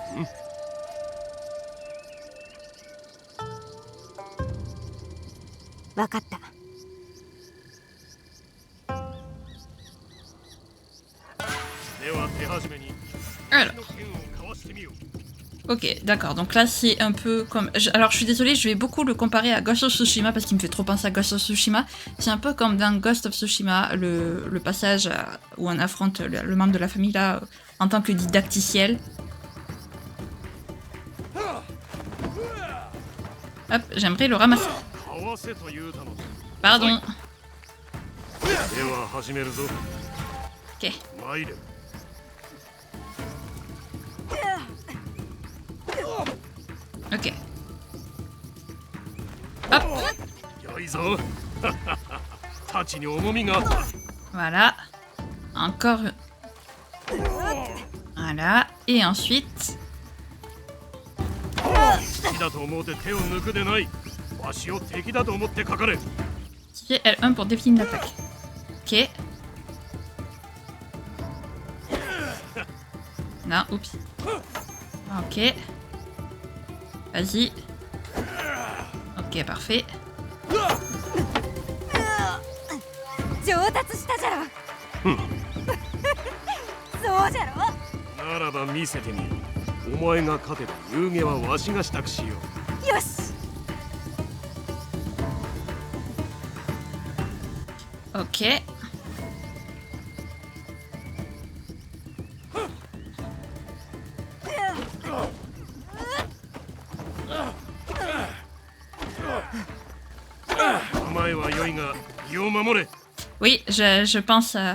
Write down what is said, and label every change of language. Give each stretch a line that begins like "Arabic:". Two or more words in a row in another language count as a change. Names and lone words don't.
Japanese: わかった。では手始めに
French: Alors,
Japanese: の剣をかわしてみよう。
French: ok, d'accord. Donc là, c'est un peu comme... Alors, je suis désolée, je vais beaucoup le comparer à Ghost of Tsushima parce qu'il me fait trop penser à Ghost of Tsushima. C'est un peu comme dans Ghost of Tsushima, le passage où on affronte le membre de la famille là en tant que didacticiel. Hop, j'aimerais le ramasser.
Japanese: かわせと言うたのだ。
French: Pardon.
Japanese: では始めるぞ。
French: Ok.
Japanese: 参れ。
French: Ok. Hop.
Japanese: よいぞ。太刀に重みがあった。
French: Voilà. Encore. Voilà. Et ensuite...
Japanese: 敵だと思うて手を抜くでない。わしを敵だと思ってかかれ。
French: Activer L1 pour définir l'attaque. Ok. Non, oups. Ok. Vas-y. Ok, parfait.
Japanese: 上達したじゃろ。そうじゃろ。ならば見せてみよう。お前が勝てば遊戯はわしが支度しよう。よし。
French: Ok. Oui, je pense...